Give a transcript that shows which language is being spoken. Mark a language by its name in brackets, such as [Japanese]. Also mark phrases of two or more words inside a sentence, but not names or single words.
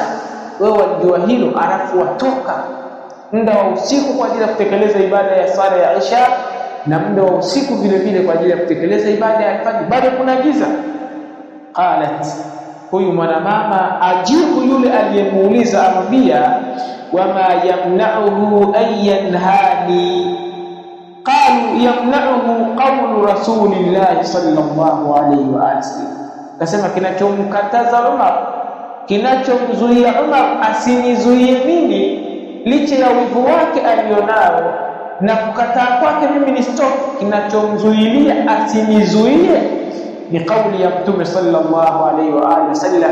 [Swahili] Wewe wajua hilo, alafu watoka muda wa usiku kwa ajili ya kutekeleza ibada ya sala ya isha na muda wa usiku vile vile kwa ajili ya kutekeleza ibada ya al-fajr, bado kuna giza. Qalat, huyu mwanamama ajibu yule aliyemuuliza, amwambia, [Arabic] وما يمنعه أن ينهاني. قالوا يمنعه قول رسول الله صلى الله عليه وسلم. [Swahili] Kasema kinachomkataza Umar, kinachomzuia Umar asinizuie mimi licha ya wivu wake alionao na kukataa kwake mimi ni stop, kinachomzuilia asinizuie ni kauli ya Mtume [Arabic] صلى الله عليه وسلم.